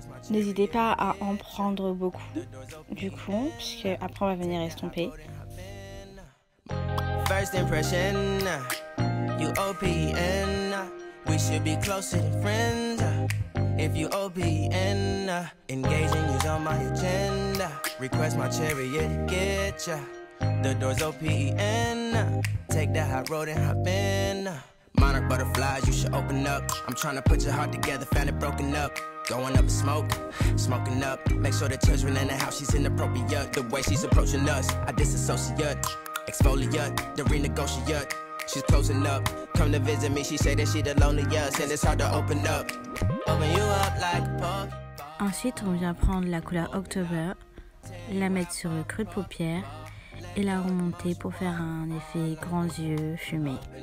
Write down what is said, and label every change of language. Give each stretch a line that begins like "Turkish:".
French: N'hésitez pas à en prendre beaucoup, du coup, puisque après on va venir estomper.
English: First impression, you OPN, we should be closer than friends. If you OPN, engaging you's on my agenda. Request my chariot to get ya. The doors OPN, take that hot road and hop in. Monarch butterflies, you should open up. I'm trying to put your heart together, found it broken up. Going up in smoke, smoking up. Make sure the children in the house, she's inappropriate. The way she's approaching us, I disassociate. Exfoliate, the renegotiate. She's closing up. Come to visit me, she say that she the loneliest, and it's hard to open up. Open you up like a pork.
French: Ensuite, on vient prendre la couleur October, la mettre sur le creux de paupière et la remonter pour faire un effet grands yeux fumés.